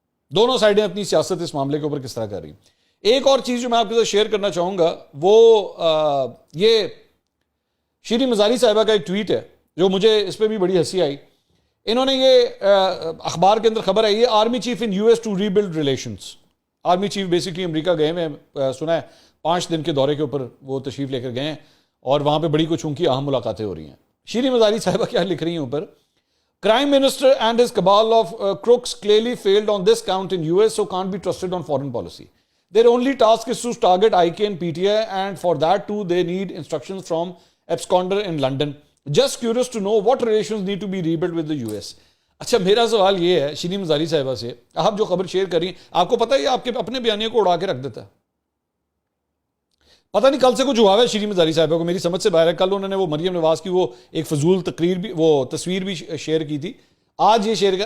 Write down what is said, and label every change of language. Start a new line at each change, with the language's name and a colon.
Urdu: دونوں سائڈیں اپنی سیاست اس معاملے کے اوپر کس طرح کر رہی ہیں. ایک اور چیز جو میں آپ کے ساتھ شیئر کرنا چاہوں گا وہ یہ شیریں مزاری صاحبہ کا ایک ٹویٹ ہے جو مجھے اس پہ بھی بڑی ہنسی آئی. انہوں نے یہ اخبار کے اندر خبر ہے، یہ army chief
English: In U S to rebuild relations.
Urdu: Army chief basically امریکہ گئے ہیں، سنا ہے 5 دن کے دورے کے اوپر وہ تشریف لے کر گئے ہیں، اور وہاں پہ بڑی کچھ ان کی اہم ملاقاتیں ہو رہی ہیں. شیریں مزاری صاحبہ کیا لکھ رہی ہیں اوپر،
English: Prime Minister and his cabal of crooks clearly failed on this count in US, so can't be trusted on foreign policy. Their only task is to target IK and PTI, and for that too they need instructions from absconder in London. Just curious to know what relations need to be rebuilt with the US.
Urdu: اچھا میرا سوال یہ ہے شیریں مزاری صاحبہ سے، آپ جو خبر شیئر کر رہی ہیں، آپ کو پتہ ہے یہ آپ کے اپنے بیانیے کو اڑا کے رکھ دیتا ہے. پتہ نہیں کل سے کچھ ہوا ہے شیریں مزاری صاحبہ کو، میری سمجھ سے باہر ہے. کل انہوں نے وہ مریم نواز کی وہ ایک فضول تقریر بھی، وہ تصویر بھی شیئر کی تھی، آج یہ شیئر کر.